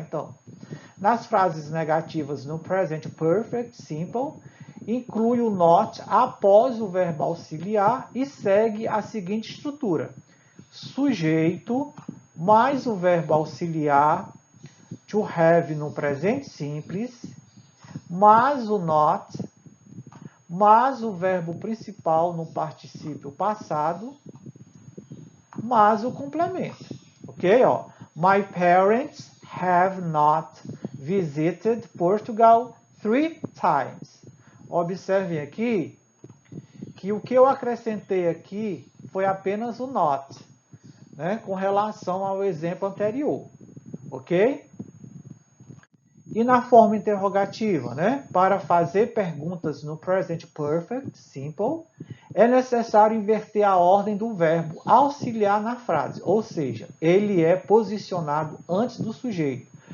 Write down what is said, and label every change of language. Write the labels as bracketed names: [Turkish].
[Portuguese] Então, nas frases negativas no present perfect simple, inclui o not após o verbo auxiliar e segue a seguinte estrutura: sujeito mais o verbo auxiliar to have no presente simples, mais o not, mais o verbo principal no particípio passado, mais o complemento. Ok? Ó. [English] My parents have not visited Portugal 3 times. [Portuguese] Observem aqui que o que eu acrescentei aqui foi apenas o not, né, com relação ao exemplo anterior. Ok? E na forma interrogativa, né? Para fazer perguntas no present perfect simple, é necessário inverter a ordem do verbo auxiliar na frase, ou seja, ele é posicionado antes do sujeito.